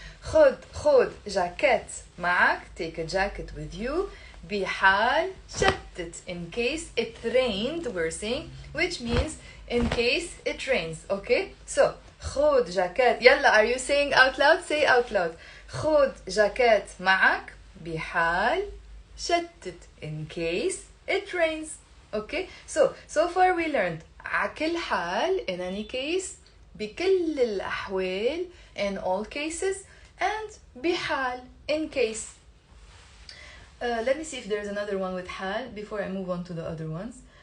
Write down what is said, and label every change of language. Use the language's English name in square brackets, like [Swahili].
[Arabic] خد جاكيت معك. [English] Take a jacket with you. [Arabic] بحال شتت, [English] in case it rained, we're saying, which means in case it rains. Okay? So خد jacket. يلا, are you saying out loud? Say out loud. [Arabic] خد جاكيت معك بحال شتت, [English] in case it rains. Okay? So far we learned عكل حال in any case, بكل الأحوال in all cases, and بحال in case. Let me see if there's another one with حال before I move on to the other ones.